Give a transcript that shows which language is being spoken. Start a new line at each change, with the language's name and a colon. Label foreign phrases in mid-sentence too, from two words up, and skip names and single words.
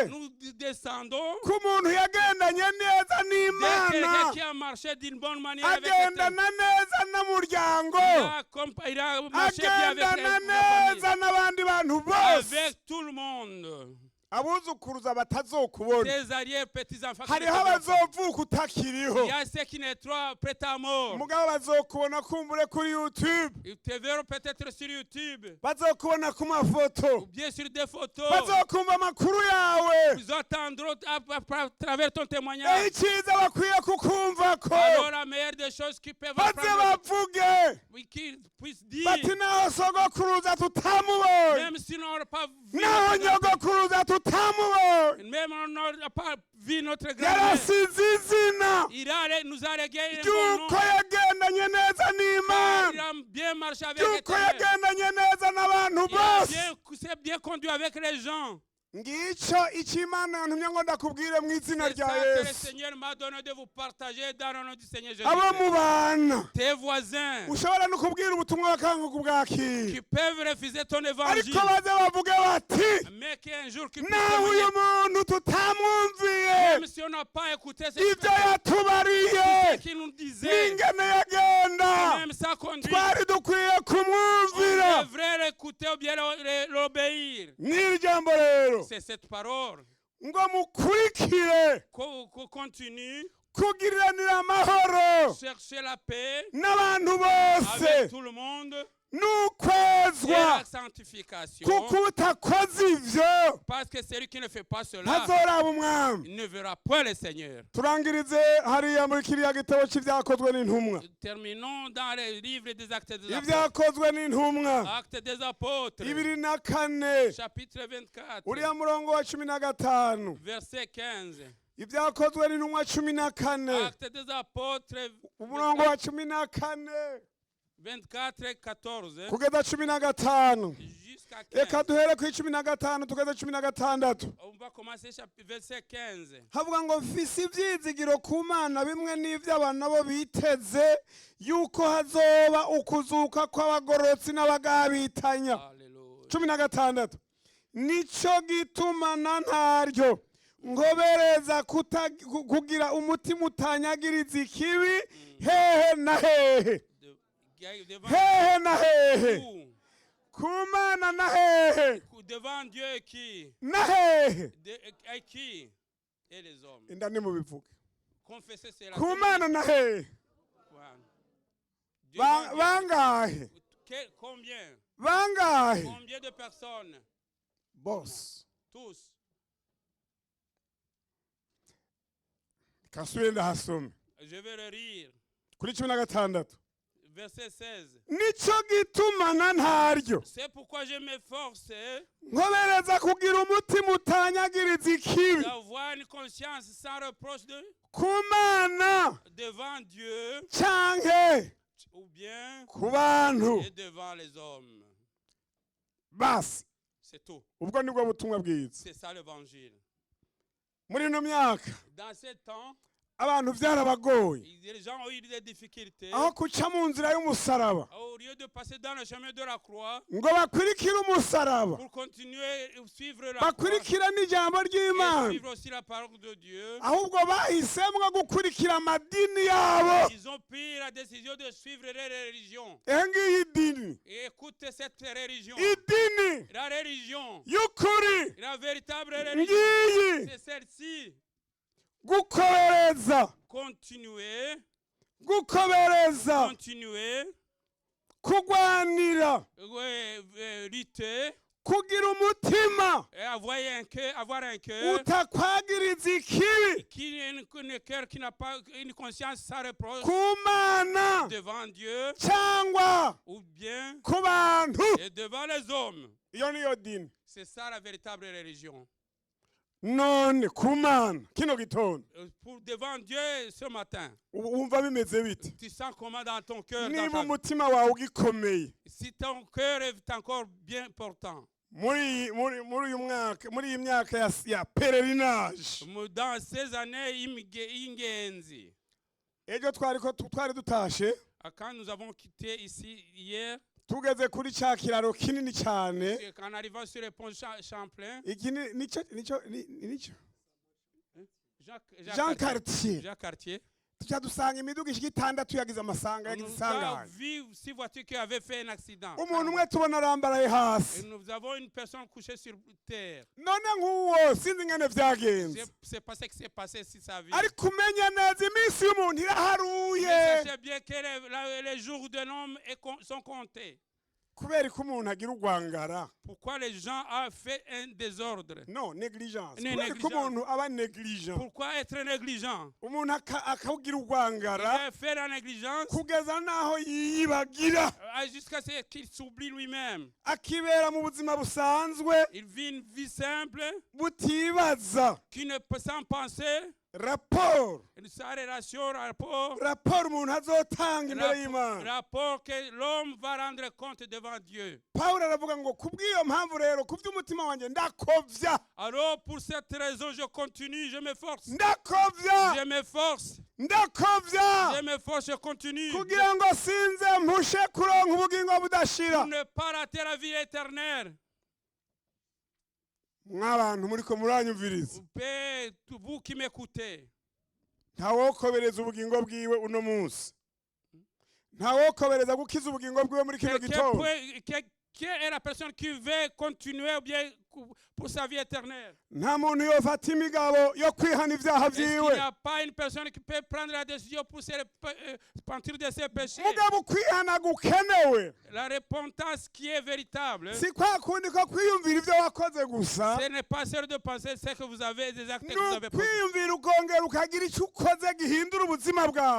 French: nous descendons
Rundi: ku muntu yagendanye neza
French: de
Rundi: n'Imana,
French: quelqu'un qui a marché d'une bonne manière avec Dieu.
Rundi: agendana neza n'umuryango,
French: Il a marché bien avec
Rundi: agendana
French: la
Rundi: neza n'abandi bantu bose.
French: famille, avec tout le monde.
Rundi: Abuzukuruza batazokubona,
French: Tes arrière-petits-enfants, qui
Rundi: hariho
French: ne te verront pas.
Rundi: abazovuka utakiriho,
French: Il y a ceux qui naîtront prêts à mort.
Rundi: mugabo bazokubona kumbure kuri YouTube,
French: Ils te verront peut-être sur YouTube,
Rundi: bazokubona ku mafoto,
French: ou bien sur des photos.
Rundi: bazokumva amakuru yawe.
French: Ils entendront à travers ton témoignage.
Rundi: Icyiza bakwiye kukumvako,
French: Alors la meilleure des choses qu'ils peuvent
Rundi: baze
French: apprendre,
Rundi: bavuge
French: qu'ils puissent dire,
Rundi: bati naho sogokuruza tutamubonye,
French: même si on n'a pas vu
Rundi: naho nyogokuruza tutamubonye,
French: même on n'a pas vu notre grand-mère,
Rundi: yarasize izina
French: nous a légué un bon
Rundi: ry'uko
French: nom.
Rundi: yagendanye neza
French: Il
Rundi: n'Imana,
French: a bien marché avec
Rundi: ry'uko
French: l'Éternel.
Rundi: yagendanye neza n'abantu bose.
French: C'est bien conduit avec les gens.
Rundi: Ngicyo icyo Imana yantumye ngo ndakubwire mu izina
French: C'est ça
Rundi: rya
French: que le
Rundi: Yesu.
French: Seigneur m'a donné de vous partager dans le nom du Seigneur
Rundi: Abo
French: Jésus.
Rundi: mubana
French: Tes voisins
Rundi: ushobora no kubwira ubutumwa bakanga kubwakira,
French: qui peuvent refuser ton
Rundi: ariko
French: évangile,
Rundi: baze bavuge bati
French: mais qu'un jour qu'ils puissent
Rundi: nawe uyu
French: témoigner,
Rundi: muntu tutamwumviye
French: même si on n'a pas écouté ce
Rundi: ibyo yatubariye
French: qu'il nous disait,
Rundi: n'ingene yagenda,
French: même ça conduit,
Rundi: twari dukwiye
French: on
Rundi: kumwumvira.
French: devrait l'écouter ou bien l'obéir.
Rundi: N'iri jambo rero
French: C'est cette parole
Rundi: ngo mukurikire
French: qu'on continue,
Rundi: kugiriranira amahoro
French: chercher la paix
Rundi: n'abantu
French: avec
Rundi: bose
French: tout le monde et
Rundi: n'ukwezwa,
French: la sanctification.
Rundi: kuko utakoze ivyo
French: Parce que celui qui ne fait pas cela,
Rundi: ntazoraba umwami.
French: il ne verra point le Seigneur.
Rundi: Turangirize hariya muri kiriya gitabo c'ivyakozwe n'intumwa,
French: Terminons dans les livres des Actes des Apôtres.
Rundi: ivyakozwe n'intumwa
French: Actes des Apôtres,
Rundi: 2:4
French: chapitre 24,
Rundi: uriya murongo wa 15,
French: verset 15.
Rundi: ivyakozwe n'intumwa 14
French: Actes des Apôtres,
Rundi: umurongo wa 14
French: 24, 14,
Rundi: kugeza 15.
French: jusqu'à
Rundi: Reka
French: 15.
Rundi: duhere ku 15 tugeze 16.
French: On va commencer verset 15.
Rundi: Havuga ngo mfise ivyizigiro ku Mana bimwe n'ivyo abantu nabo biteze, yuko hazoba ukuzuka kw'abagororotsi n'abagabitanya.
French: Alléluia. 16.
Rundi: Nico gituma na ntaryo ngobereza kugira umutima utanyagiriza ikibi hehe na hehe, hehe na hehe, ku Mana na hehe,
French: Devant Dieu qui
Rundi: na hehe.
French: et qui et les hommes.
Rundi: Inda nimubivuge.
French: Confessez cela.
Rundi: Ku Mana na hehe.
French: Devant Dieu.
Rundi: Bangahe?
French: Combien?
Rundi: Bangahe?
French: Combien de personnes?
Rundi: Boss.
French: Tous.
Rundi: Kasubire ndahasome.
French: Je vais le rire.
Rundi: Kuri 16.
French: verset 16.
Rundi: Nico gitumana ntaryo.
French: C'est pourquoi je m'efforce
Rundi: nkobereza kugira umutima utanyagiriza ikibi.
French: D'avoir une conscience sans reproche
Rundi: ku Mana
French: devant Dieu
Rundi: canke
French: ou bien
Rundi: ku bantu.
French: et devant les hommes.
Rundi: Basi
French: c'est tout.
Rundi: Ubwo nibwo butumwa bwiza.
French: C'est ça l'évangile.
Rundi: Muri no myaka
French: dans ce temps
Rundi: abantu byarabagoye.
French: Les gens ont eu des difficultés.
Rundi: Aho kuca mu nzira y'umusaraba.
French: Au lieu de passer dans le chemin de la croix.
Rundi: Ngo bakurikire umusaraba.
French: Pour continuer suivre la
Rundi: bakurikira n'ijambo ry'Imana.
French: Suivre aussi la parole de Dieu.
Rundi: Ahubwo bahisemwe gukurikira amadini yabo.
French: Ils ont pris la décision de suivre les religions.
Rundi: Engiyi dini.
French: Et écoutez cette religion.
Rundi: Idini.
French: La religion.
Rundi: Yukuri.
French: La véritable religion. C'est celle-ci.
Rundi: Gukobereza.
French: Continuer.
Rundi: Gukobereza.
French: Continuer.
Rundi: Kugwanira.
French: Lutter.
Rundi: Kugira umutima.
French: Et avoir un cœur.
Rundi: Utakwagiriza ikibi.
French: Un cœur qui n'a pas une conscience sans reproche.
Rundi: Ku Mana.
French: Devant Dieu.
Rundi: Cyangwa.
French: Ou bien.
Rundi: Ku bantu.
French: Et devant les hommes.
Rundi: Iyo niyo dini.
French: C'est ça la véritable religion.
Rundi: None ku Mana kino gitondo.
French: Pour devant Dieu ce matin.
Rundi: Wumva bimeze bite?
French: Tu sens comment dans ton cœur?
Rundi: Niba umutima wawe ugikomeye.
French: Si ton cœur est encore bien portant.
Rundi: Muri iyi myaka ya pèlerinage.
French: Dans ces années y'ingenzi.
Rundi: Ejo twari dutashe.
French: Quand nous avons quitté ici hier.
Rundi: Tugeze kuri cya kiraro kinini cyane.
French: En arrivant sur le pont Champlain.
Rundi: Iki nico
French: Jean Cartier.
Rundi: Tujya dusanga imiduga ishika 6 yagize amasanga yagisanganye.
French: Nous avons vu 6 voitures qui avaient fait un accident.
Rundi: Umuntu umwe tubona arambaraye hasi.
French: Nous avons une personne couchée sur terre.
Rundi: None nk'uwo sinzi ngene vyagenze.
French: C'est pas ce qui s'est passé si sa vie.
Rundi: Ari kumenya neza iminsi y'umuntu iraharuye.
French: Sachez bien que les jours de l'homme sont comptés.
Rundi: Kubera ko umuntu agira urwangara.
French: Pourquoi les gens ont fait un désordre? Non, négligence.
Rundi: Kubera ko umuntu aba négligent.
French: Pourquoi être négligent?
Rundi: Umuntu akawugira urwangara.
French: Il fait la négligence.
Rundi: Kugeza naho yiyibagira.
French: Jusqu'à ce qu'il s'oublie lui-même.
Rundi: Akibera mu buzima busanzwe.
French: Il vit une vie simple.
Rundi: Butibaza.
French: Qui ne peut sans penser. Rapport. Sa relation, rapport.
Rundi: Rapport umuntu azotanga imbere y'Imana.
French: Rapport que l'homme va rendre compte devant Dieu.
Rundi: Paulo aravuga ngo kubw'iyo mpamvu rero kuvy'umutima wanje ndakovya.
French: Alors pour cette raison je continue, je m'efforce.
Rundi: Ndakovya.
French: Je m'efforce.
Rundi: Ndakovya.
French: Je m'efforce, je continue.
Rundi: Kugira ngo sinze mpushe kuronka ubugingo budashira.
French: Pour ne pas rater la vie éternelle.
Rundi: Mw'abantu muriko muranyumviriza.
French: Vous qui m'écoutez.
Rundi: Ntawokobereza ubugingo bwiwe uno munsi. Ntawokobereza gukiza ubugingo bwiwe muri kino gitondo.
French: Qui est la personne qui veut continuer ou bien pour sa vie éternelle?
Rundi: Nta muntu yofata imigabo yo kwihana ivyaha vyiwe.
French: Il n'y a pas une personne qui peut prendre la décision pour se repentir de ses péchés.
Rundi: Mugabo kwihana gukenewe.
French: La repentance qui est véritable.
Rundi: Si kwa kundi ko kwiyumvira ivyo wakoze gusa.
French: Ce n'est pas seul de penser ce que vous avez, des actes que vous avez posés.
Rundi: Kwiyumvira ukongera ukagira icyo ukoze gihindura ubuzima bwawe.